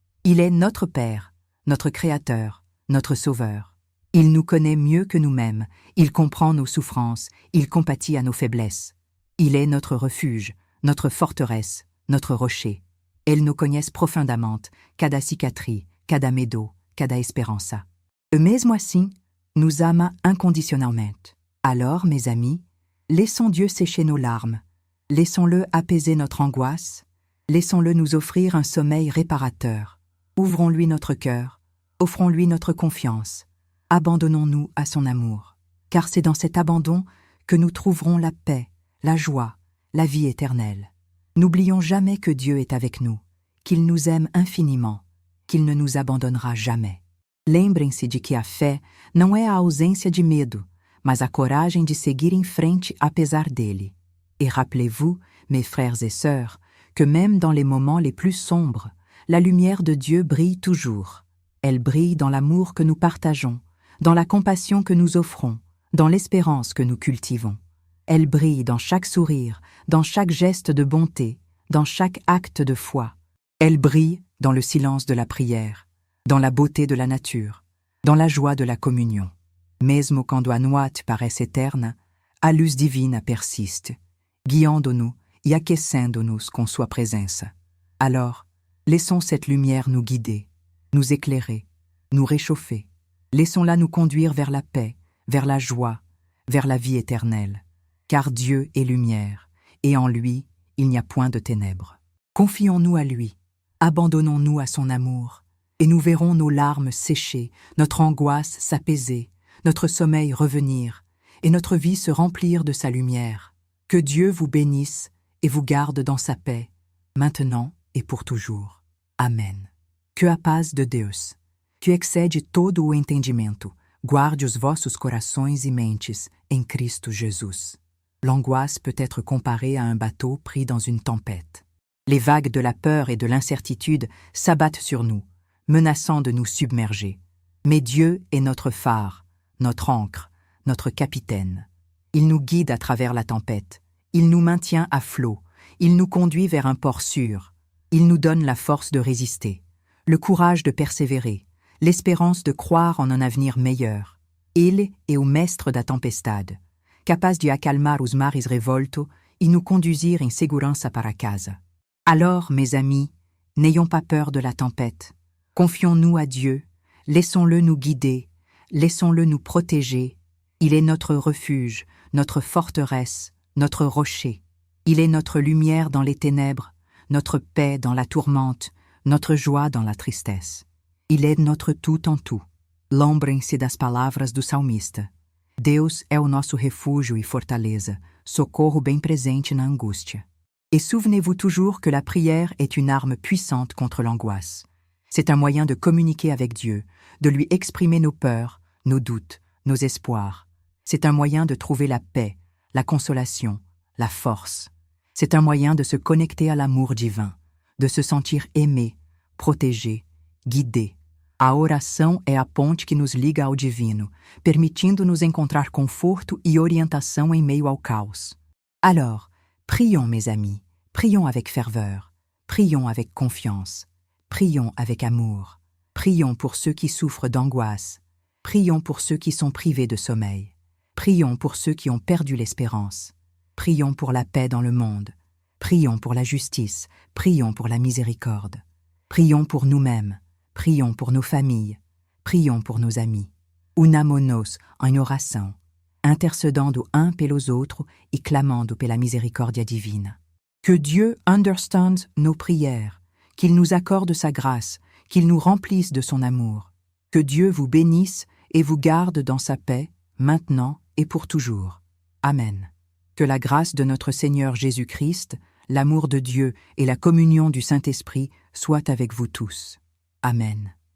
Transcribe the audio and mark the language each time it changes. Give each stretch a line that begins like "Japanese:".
French: Il est notre Père, notre Créateur, notre Sauveur. Il nous connaît mieux que nous-mêmes, il comprend nos souffrances, il compatit à nos faiblesses. Il est notre refuge, notre forteresse, notre rocher.
Portuguese: Ele nos conhece profundamente, cada cicatriz, cada medo, cada esperança. E mesmo assim,
French: nous ama inconditionnellement. Alors, mes amis, laissons Dieu sécher nos larmes, laissons-le apaiser notre angoisse, laissons-le nous offrir un sommeil réparateur. Ouvrons-lui notre cœur, offrons-lui notre confiance, abandonnons-nous à son amour, car c'est dans cet abandon que nous trouverons la paix, la joie, la vie éternelle. N'oublions jamais que Dieu est avec nous, qu'il nous aime infiniment, qu'il ne nous abandonnera jamais.
Portuguese: Lembrem-se de que a fé não é a ausência de medo, mas a coragem de seguir em frente apesar dele.
French: Et rappelez-vous, mes frères et sœurs, que même dans les moments les plus sombres, la lumière de Dieu brille toujours. Elle brille dans l'amour que nous partageons, dans la compassion que nous offrons, dans l'espérance que nous cultivons. Elle brille dans chaque sourire, dans chaque geste de bonté, dans chaque acte de foi. Elle brille dans le silence de la prière, dans la beauté de la nature, dans la joie de la communion.
Portuguese: Mesmo quando a noite parece eterna, a luz divina persiste, guiando-nous e aquecendo-nos com sua presença.
French: Alors, laissons cette lumière nous guider, nous éclairer, nous réchauffer. Laissons-la nous conduire vers la paix, vers la joie, vers la vie éternelle. Car Dieu est lumière, et en lui, il n'y a point de ténèbres. Confions-nous à lui, abandonnons-nous à son amour, et nous verrons nos larmes sécher, notre angoisse s'apaiser, notre sommeil revenir, et notre vie se remplir de sa lumière. Que Dieu vous bénisse et vous garde dans sa paix, maintenant et pour toujours. Amen.
Portuguese: Que a paz de Deus, que excede todo o entendimento, guarde os vossos corações e mentes em Cristo Jesus.
French: L'angoisse peut être comparée à un bateau pris dans une tempête. Les vagues de la peur et de l'incertitude s'abattent sur nous, menaçant de nous submerger. Mais Dieu est notre phare, notre ancre, notre capitaine. Il nous guide à travers la tempête, il nous maintient à flot, il nous conduit vers un port sûr, il nous donne la force de résister, le courage de persévérer, l'espérance de croire en un avenir meilleur.
Portuguese: Ele é o mestre da tempestade, capaz de acalmar os mares revoltos e
French: nous conduire
Portuguese: em segurança para casa.
French: Alors, mes amis, n'ayons pas peur de la tempête. Confions-nous à Dieu, laissons-le nous guider, laissons-le nous protéger. Il est notre refuge, notre forteresse, notre rocher. Il est notre lumière dans les ténèbres, notre paix dans la tourmente, notre joie dans la tristesse. Il est notre tout en tout.
Portuguese: Lembrem-se das palavras do salmista. Deus é o nosso refúgio e fortaleza, socorro bem presente na angústia.
French: Et souvenez-vous toujours que la prière est une arme puissante contre l'angoisse. C'est un moyen de communiquer avec Dieu, de lui exprimer nos peurs, nos doutes, nos espoirs. C'est un moyen de trouver la paix, la consolation, la force. C'est un moyen de se connecter à l'amour divin, de se sentir aimé, protégé, guidé.
Portuguese: A oração é a ponte que nos liga ao divino, permitindo-nos encontrar conforto e orientação em meio ao caos.
French: Alors, prions mes amis, prions avec ferveur, prions avec confiance, prions avec amour, prions pour ceux qui souffrent d'angoisse, prions pour ceux qui sont privés de sommeil, prions pour ceux qui ont perdu l'espérance, prions pour la paix dans le monde, prions pour la justice, prions pour la miséricorde, prions pour nous-mêmes, prions pour nos familles, prions pour nos amis.
Portuguese: Unamonos em oração, intercedendo un pelos outros e clamando pela misericórdia divina.
French: Que Dieu
English: understand
French: nos prières, qu'il nous accorde sa grâce, qu'il nous remplisse de son amour. Que Dieu vous bénisse et vous garde dans sa paix, maintenant et pour toujours. Amen. Que la grâce de notre Seigneur Jésus-Christ, l'amour de Dieu et la communion du Saint-Esprit soient avec vous tous. Amen.